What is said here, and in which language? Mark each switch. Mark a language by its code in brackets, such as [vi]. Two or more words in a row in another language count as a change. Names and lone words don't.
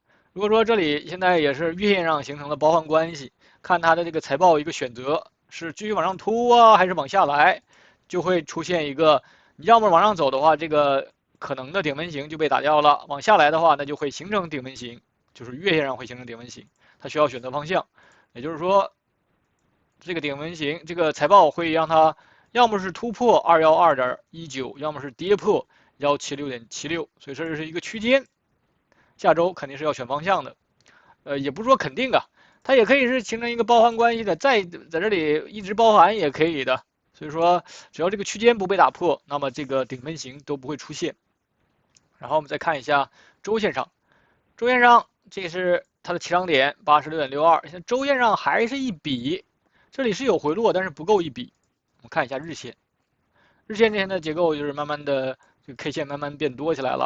[zh] 如果說這裡現在也是月線上形成了包含關係，看它的這個財報一個選擇是繼續往上突啊，還是往下來，就會出現一個，你要麼往上走的話，這個可能的頂紋型就被打掉了；往下來的話，那就會形成頂紋型，就是月線上會形成頂紋型，它需要選擇方向。也就是說，這個頂紋型這個財報會讓它要麼是突破 212.19， 要麼是跌破 176.76， 所以這是一個區間。下周肯定是要選方向的，也不是說肯定啊，它也可以是形成一個包含關係的，在這裡一直包含也可以的。所以說，只要這個區間不被打破，那麼這個頂分型都不會出現。然後我們再看一下週線上，週線上這是它的起漲點 86.62， 現在週線上還是一筆，這裡是有回落，但是不夠一筆。我們看一下日線，日線這邊的結構就是慢慢的這個 K 線慢慢變多起來了。